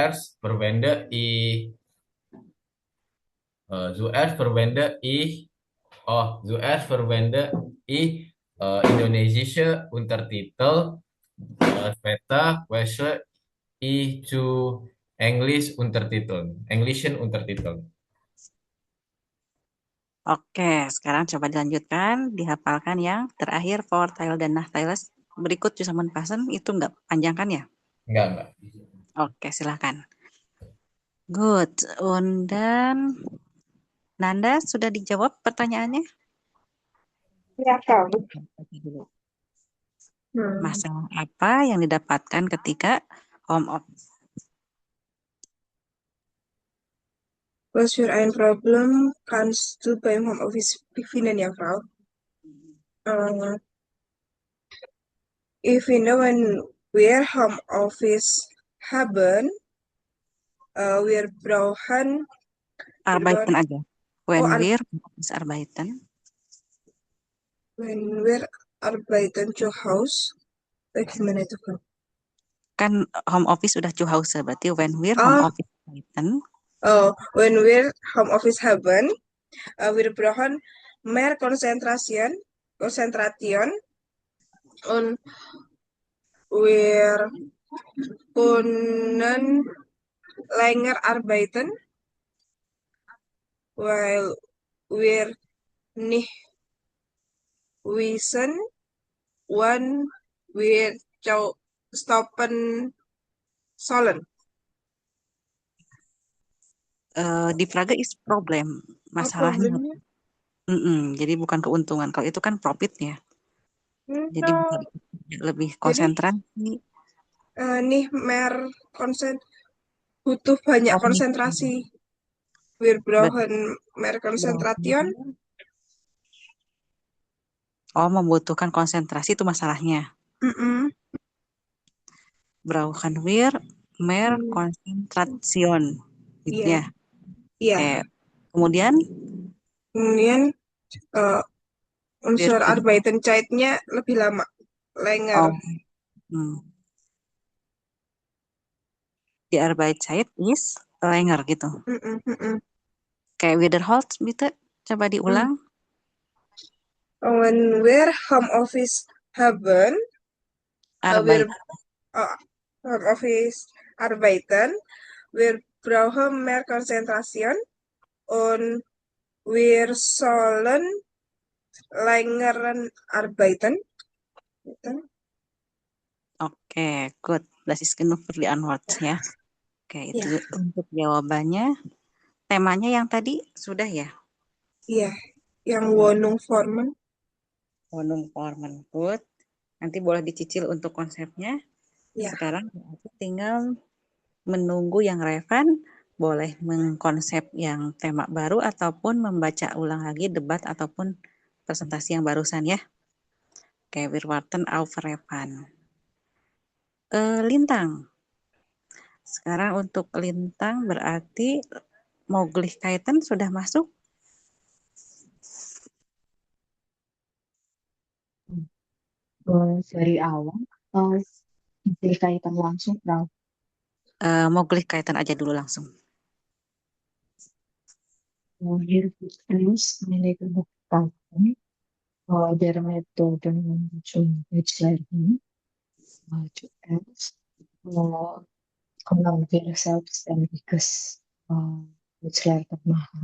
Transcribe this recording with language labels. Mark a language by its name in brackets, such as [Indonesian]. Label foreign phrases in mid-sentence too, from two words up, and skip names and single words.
[German] Zuerst verwende ich Oh, zuerst verwende ich indonesische Untertitel, später wechsle ich zu Englischen Untertiteln. [Indonesian] Oke, sekarang coba dilanjutkan, dihafalkan yang terakhir Vorteil dan Nachteiles. Berikut Zusammenfassen itu nggak panjang kan ya? Enggak. Oke, silahkan. Good. Dan Nanda sudah dijawab pertanyaannya? Ya, Kak. Oke, dulu. Hmm. Masalah apa yang didapatkan ketika [English] home office? [German] Was für ein Problem kannst du beim Homeoffice finden, ja, Frau? Ich finde, when wir Homeoffice haben, wir brauchen Arbeiten aja. Oh, [English] When we're office arbeiten. [German] when wir arbeiten zu Hause. [Indonesian] Gimana itu, Kak? Kan [English] home office [Indonesian] udah [German] zu Hause, [English] berarti when we're home Oh, office arbeiten. [German] when wir Homeoffice haben, wir brauchen mehr Konzentration und wir können länger arbeiten, weil wir nicht wissen, wann wir stoppen sollen. Die Frage is problem. [Indonesian] Masalahnya. Problemnya? Jadi bukan keuntungan. Kalau itu kan profit ya. Jadi bisa [English] No. [Indonesian] lebih Jadi konsentrasi. nih butuh banyak Oh, konsentrasi. [German] Wir [Indonesian] berarti [German] brauchen mehr Konzentration. [Indonesian] membutuhkan konsentrasi itu masalahnya. Mm-mm. [German] Brauchen wir mehr Konzentration. [Indonesian] Gitu Iya. ya. Iya. Oke. Kemudian Kemudian unsur [German] wir arbeiten Zeit- [Indonesian] nya lebih lama. [German] Länger. oh, die Arbeitszeit is länger gitu. Mm-mm, mm-mm. [Indonesian] Kayak Wiederholt gitu. Coba diulang. [German] When wir [English] home office [German] haben, wir Arbeit. [English] home office [German] arbeiten, wir brauchen mehr Konzentration und wir sollen länger arbeiten. [Indonesian] Gitu. Oke, good. [German] Das ist genug für die Antwort ya. [Indonesian] Oke, itu untuk jawabannya. Temanya yang tadi sudah ya? Iya, yang [German] Wonung Forman. Wonung Forman. Good. [Indonesian] Nanti boleh dicicil untuk konsepnya. Ya. Sekarang aku tinggal menunggu yang relevan. Boleh mengkonsep yang tema baru ataupun membaca ulang lagi debat ataupun presentasi yang barusan ya. Oke, [German] wir warten auf Revan. Lintang. [Indonesian] Sekarang untuk Lintang berarti Möglichkeiten sudah masuk? Dari awal atau kaitan langsung, [German] Frau? [Indonesian] Möglichkeiten aja dulu langsung. [German] Hier wird uns einige Möglichkeiten der Methoden zum Deutschlernen. Zuerst können wir selbstständiges Deutschlernen machen.